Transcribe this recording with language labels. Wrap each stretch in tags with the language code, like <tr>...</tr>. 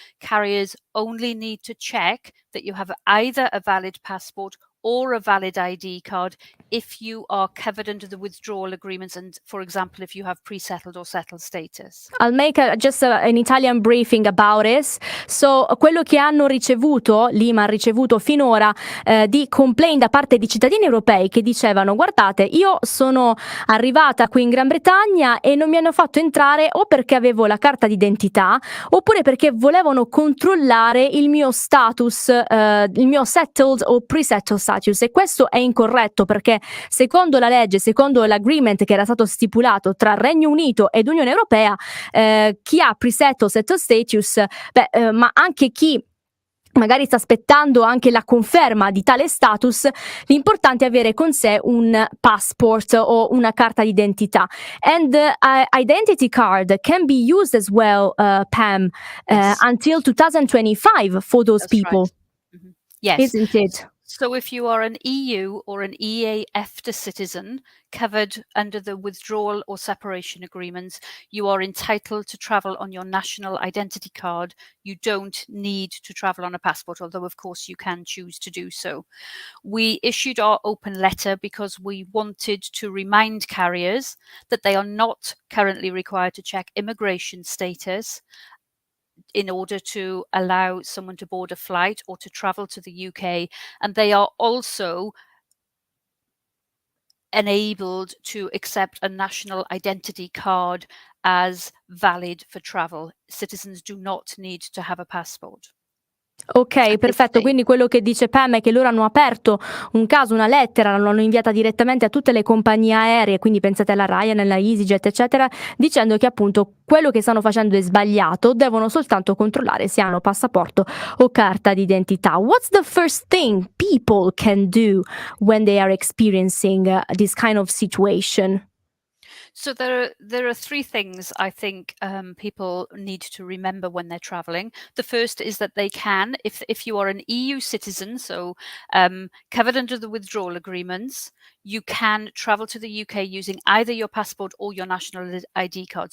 <en>Carriers only need to check that you have either a valid passport or a valid ID card if you are covered under the withdrawal agreements and, for example, if you have pre-settled or settled status. I'll make just an Italian briefing about this.</en> <it>So, quello che hanno ricevuto, l'IMA ha ricevuto finora di complaint da parte di cittadini europei che dicevano: guardate, io sono arrivata qui in Gran Bretagna e non mi hanno fatto entrare o perché avevo la carta d'identità oppure perché volevano controllare il mio status, il mio settled o pre-settled status, e questo è incorretto perché secondo la legge, secondo l'agreement che era stato stipulato tra Regno Unito ed Unione Europea, chi ha pre-settled settled status, ma anche chi magari sta aspettando anche la conferma di tale status, l'importante è avere con sé un passport o una carta d'identità.</it> <en>And the identity card can be used as well, Pam, Yes. until 2025 for those That's people. right. Mm-hmm. Yes. Isn't it? So if you are an EU or an EA-EFTA citizen covered under the withdrawal or separation agreements, you are entitled to travel on your national identity card. You don't need to travel on a passport, although of course you can choose to do so. We issued our open letter because we wanted to remind carriers that they are not currently required to check immigration status in order to allow someone to board a flight or to travel to the UK, and they are also enabled to accept a national identity card as valid for travel. Citizens do not need to have a passport.</en> <it>Ok, perfetto. Quindi quello che dice Pam è che loro hanno aperto un caso, una lettera, l'hanno inviata direttamente a tutte le compagnie aeree, quindi pensate alla Ryanair, alla EasyJet, eccetera, dicendo che appunto quello che stanno facendo è sbagliato, devono soltanto controllare se hanno passaporto o carta d'identità.</it> <en>What's the first thing people can do when they are experiencing this kind of situation? So there are three things I think people need to remember when they're traveling. The first is that they can, if you are an EU citizen, so covered under the withdrawal agreements, you can travel to the UK using either your passport or your national ID card.</en>